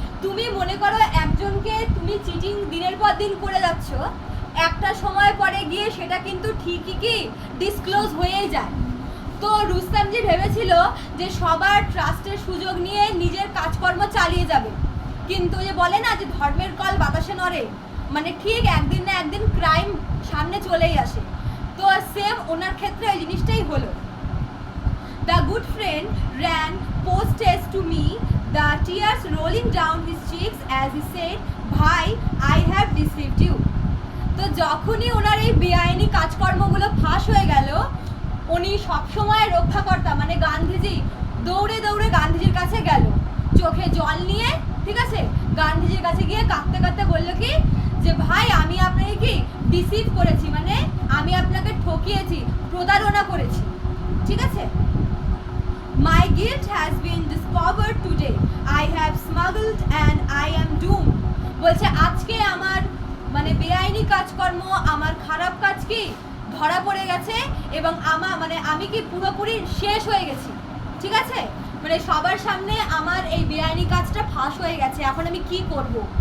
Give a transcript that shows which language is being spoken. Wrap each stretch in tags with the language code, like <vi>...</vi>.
<bn>তুমি মনে করো একজনকে তুমি চিটিং দিনের পর দিন করে যাচ্ছ, একটা সময় পরে গিয়ে সেটা কিন্তু ঠিকই কি ডিসক্লোজ হয়েই যায়। তো রুস্তমজি ভেবেছিল যে সবার ট্রাস্টের সুযোগ নিয়ে নিজের কাজকর্ম চালিয়ে যাবে, কিন্তু যে বলে না যে ধর্মের কল বাতাসে নড়ে, মানে ঠিক একদিন না একদিন ক্রাইম সামনে চলেই আসে। তো সেম ওনার ক্ষেত্রে এই জিনিসটাই হলো।</bn> <en>The good friend ran post-haste to me, the tears rolling down his cheeks as he said, "Bhai, I have deceived you."</en> <bn>তো যখনই ওনার এই বেআইনি কাজকর্মগুলো ফাঁস হয়ে গেল, উনি সবসময় রক্ষাকর্তা মানে গান্ধীজি দৌড়ে দৌড়ে গান্ধীজির কাছে গেল, চোখে জল নিয়ে, ঠিক আছে, গান্ধীজির কাছে গিয়ে কাঁদতে কাঁদতে বললো কি যে ভাই আমি আপনাকে কি ডিসিভ করেছি, মানে আমি আপনাকে ঠকিয়েছি, প্রতারণা করেছি, ঠিক আছে।</bn> <en>My guilt has been discovered today. I have smuggled and I am doomed.</en> <bn>বলছে আজকে আমার মানে বেআইনি কাজকর্ম, আমার খারাপ কাজ কি ধরা পড়ে গেছে এবং আমি কি পুরোপুরি শেষ হয়ে গেছি, ঠিক আছে, মানে সবার সামনে আমার এই বেআইনি কাজটা ফাঁস হয়ে গেছে, এখন আমি কি করব?</bn>